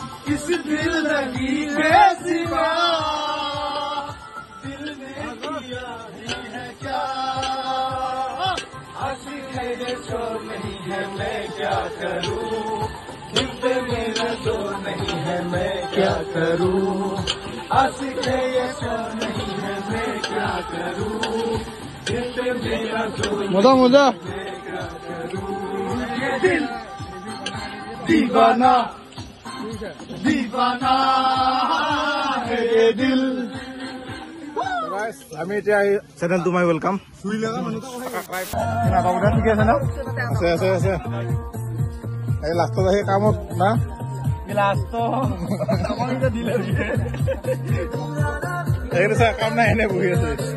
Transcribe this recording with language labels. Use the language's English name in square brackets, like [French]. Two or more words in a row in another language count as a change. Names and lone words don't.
[Hindi] किस दिल लगी के सिवा दिल ने किया ही है क्या आशिक है ये चोर नहीं है मैं क्या करूं दिल पे मेरा जोर नहीं है मैं क्या करूं आशिक है ये चोर नहीं है मैं क्या करूं दिल पे मेरा जोर मजा मजा मैं क्या करूं ये दिल दीवाना दीवाना है ये दिल [Assamese] আমি এতিয়া চেনেল তোমাই ৱেলকাম ঠিকে আছে ন আছে আছে আছে এই লাষ্টত আহি কামত না কাম নাই এনে বহি আছে